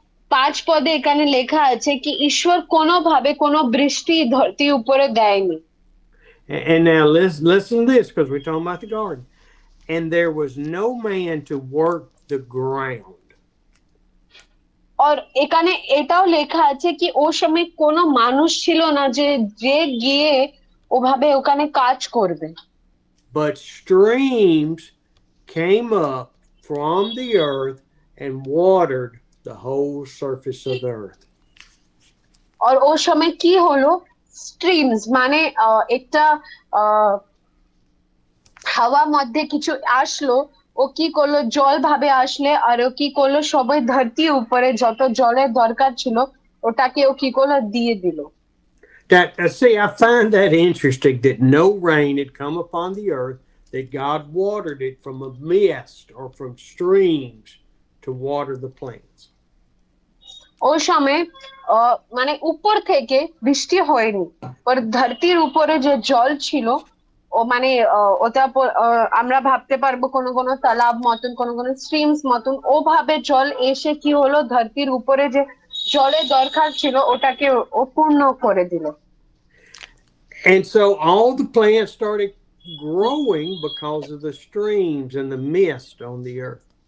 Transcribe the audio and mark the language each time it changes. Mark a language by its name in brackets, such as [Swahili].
[Bangla] 5 পদে এখানে লেখা আছে কি ঈশ্বর কোনোভাবে কোনো বৃষ্টি ধরতির উপরে দেয়নি। [English] And now listen to this, because we're talking about the garden. And there was no man to work the ground. [Bangla] আর এখানে এটাও লেখা আছে কি ও সময় কোনো মানুষ ছিল না যে গিয়ে ওভাবে ওখানে কাজ করবে। [English] But streams came up from the earth and watered the whole surface of the earth. [Bangla] আর ও সময় কি হলো, স্ট্রিমস মানে একটা হাওয়া মধ্যে কিছু আসলো, ও কি করলো জল ভাবে আসলে, আর ও কি করলো সবাই ধরতির উপরে যত জলের দরকার ছিল ওটাকে ও কি করলো দিয়ে দিল। [English] See, I find that interesting that no rain had come upon the earth, that God watered it from a mist or from streams to water the plants. [Bangla] ওই সময় মানে উপর থেকে বৃষ্টি হয়নি, ওর ধরতির উপরে যে জল ছিল ও মানে ওটা আমরা ভাবতে পারবো কোনো কোনো তালাব মতন, কোনো কোনো স্ট্রিমস মতন ওভাবে জল এসে কি হলো ধরতির উপরে যে জলের দরকার ছিল ওটাকে ও পূর্ণ করে দিল। [English] And so all the plants started growing because of the streams and the mist on the earth.